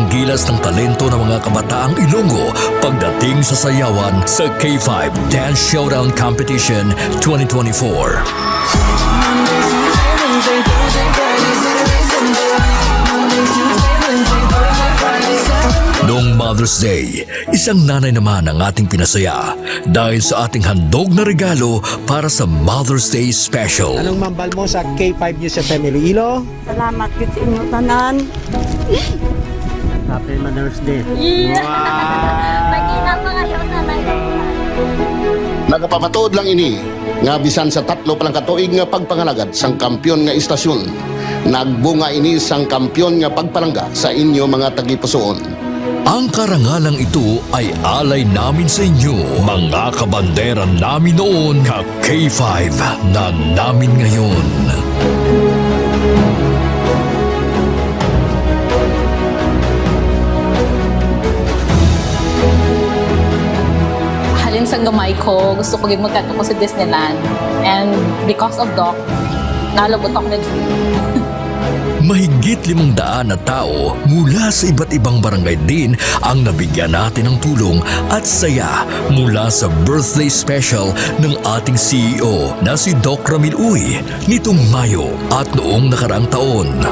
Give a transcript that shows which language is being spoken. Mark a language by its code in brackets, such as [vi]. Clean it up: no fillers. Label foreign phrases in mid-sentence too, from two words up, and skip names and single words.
[tl] gilas ng talento ng mga kabataang Ilonggo pagdating sa sayawan sa K5 Dance Showdown Competition 2024. Mother's Day, isang nanay naman ang ating pinasaya dahil sa ating handog na regalo para sa Mother's Day special. Anong mambal mo sa K5 News FM Iloilo? [hil] Salamat yun sa inyo tanan. [en] Happy Mother's Day. [hil] Magina pa kayo sa Nagapamatuod lang ini nga bisan sa 3 palang katuig nga pagpangalagad sang kampyon nga istasyon. Nagbunga ini sang kampyon nga pagpalangga sa inyo mga tagipusoon. [tl] Ang karangalang ito ay alay namin sa inyo, mga kabandera namin noon, ka-K5 na namin ngayon. [hil] Halin sa gamay ko, gusto ko gid magkanto ko sa Disneyland. [en] And because of Doc, [hil] nalabot ako ng [tl] Mahigit 500 na tao mula sa iba't ibang barangay din ang nabigyan natin ng tulong at saya mula sa birthday special ng ating CEO na si Doc Ramil Uy nitong Mayo at noong nakaraang taon.